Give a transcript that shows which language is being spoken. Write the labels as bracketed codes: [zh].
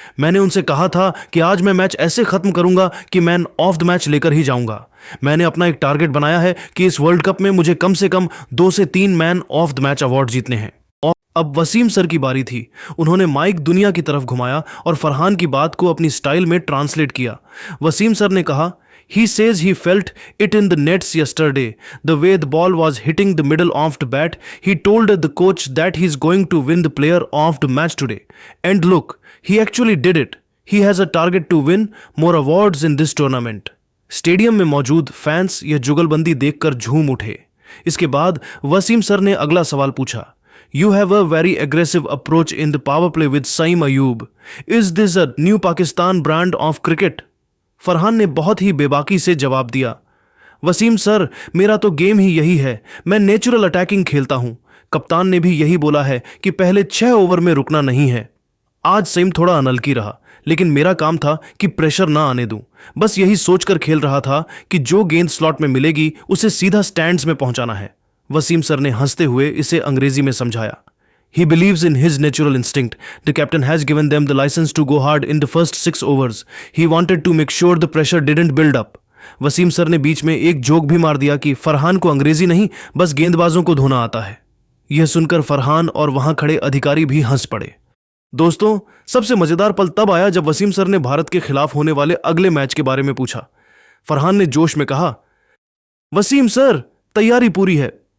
[hi] मैंने उनसे कहा था कि आज मैं मैच ऐसे खत्म करूंगा कि मैन ऑफ द मैच लेकर ही जाऊंगा। मैंने अपना एक टारगेट बनाया है कि इस वर्ल्ड कप में मुझे कम से कम 2 से 3 man of the match award जीतने हैं। अब वसीम सर की बारी थी। उन्होंने माइक दुनिया की तरफ घुमाया और फरहान की बात को अपनी स्टाइल में ट्रांसलेट किया। वसीम सर ने कहा, [en] He says he felt it in the nets yesterday. The way the ball was hitting the middle of the bat, he told the coach that he's going to win the player of the match today. And look, he actually did it. He has a target to win more awards in this tournament. [hi] Stadium में मौजूद fans यह जुगलबंदी देखकर झूम उठे। इसके बाद Wasim sir ने अगला सवाल पूछा, [en] You have a very aggressive approach in the power play with Saim Ayub. Is this a new Pakistan brand of cricket? [hi] Farhan ने बहुत ही बेबाकी से जवाब दिया, वसीम सर, मेरा तो गेम ही यही है। मैं नेचुरल अटैकिंग खेलता हूं। कप्तान ने भी यही बोला है कि पहले 6 ओवर में रुकना नहीं है। आज सईम थोड़ा अनलकी रहा, लेकिन मेरा काम था कि प्रेशर ना आने दूं। बस यही सोचकर खेल रहा था कि जो गेंद स्लॉट में मिलेगी उसे सीधा स्टैंड्स में पहुंचाना है। वसीम सर ने हंसते हुए इसे अंग्रेजी में समझाया। [en] He believes in his natural instinct. The captain has given them the license to go hard in the first 6 overs. He wanted to make sure the pressure didn't build up. [hi] Wasim sir ने बीच में एक joke भी मार दिया कि फरहान को अंग्रेजी नहीं, बस गेंदबाजों को धोना आता है। यह सुनकर फरहान और वहां खड़े अधिकारी भी हंस पड़े। दोस्तों, सबसे मजेदार पल तब आया जब वसीम सर ने भारत के खिलाफ होने वाले अगले मैच के बारे में पूछा। फरहान ने जोश में कहा, वसीम सर, तैयारी पूरी है।